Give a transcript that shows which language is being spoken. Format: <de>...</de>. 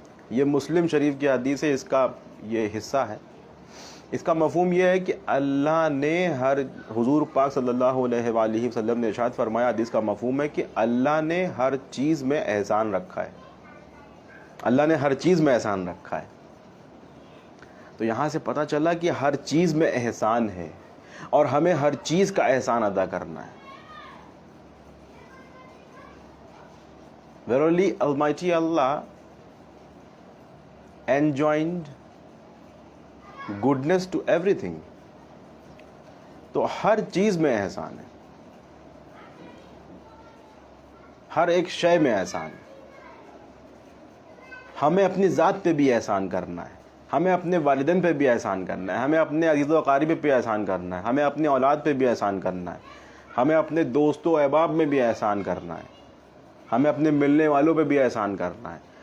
<ur>یہ مسلم شریف کی حدیث ہے، اس کا یہ حصہ ہے. اس کا مفہوم یہ ہے کہ اللہ نے حضور پاک صلی اللہ علیہ وآلہ وسلم نے ارشاد فرمایا، حدیث کا مفہوم ہے کہ اللہ نے ہر چیز میں احسان رکھا ہے. اللہ نے ہر چیز میں احسان رکھا ہے. تو یہاں سے پتہ چلا کہ ہر چیز میں احسان ہے اور ہمیں ہر چیز کا احسان ادا کرنا ہے.</ur> <en>Verily Almighty Allah enjoined goodness to everything.</en> <ur>تو ہر چیز میں احسان ہے، ہر ایک شے میں احسان ہے. ہمیں اپنی ذات پہ بھی احسان کرنا ہے، ہمیں اپنے والدین پہ بھی احسان کرنا ہے، ہمیں اپنے عزیز و اقارب پہ احسان کرنا ہے، ہمیں اپنی اولاد پہ بھی احسان کرنا ہے، ہمیں اپنے دوست و احباب میں بھی احسان کرنا ہے، ہمیں اپنے ملنے والوں پہ بھی احسان کرنا ہے.</ur>